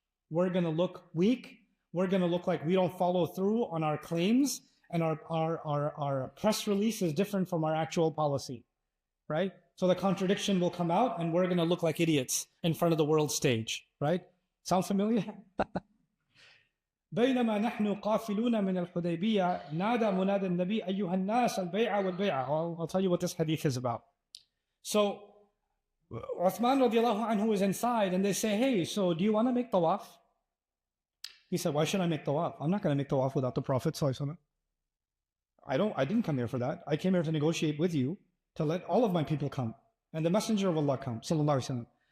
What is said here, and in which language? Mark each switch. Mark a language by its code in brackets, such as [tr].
[en] We're going to look weak. We're going to look like we don't follow through on our claims. And our press release is different from our actual policy, right? So the contradiction will come out and we're going to look like idiots in front of the world stage, right? Sound familiar? [ar] بينما نحن قافلون من الحديبية نادى منادى النبي أيها الناس البيعة والبيعة. [en] I'll tell you what this hadith is about. So Uthman radiallahu anhu is inside and they say, hey, so do you want to make tawaf? He said, why should I make tawaf? I'm not going to make tawaf without the Prophet sallallahu alaihi wasallam. I didn't come here for that. I came here to negotiate with you to let all of my people come and the Messenger of Allah come sallallahu alaihi wasallam.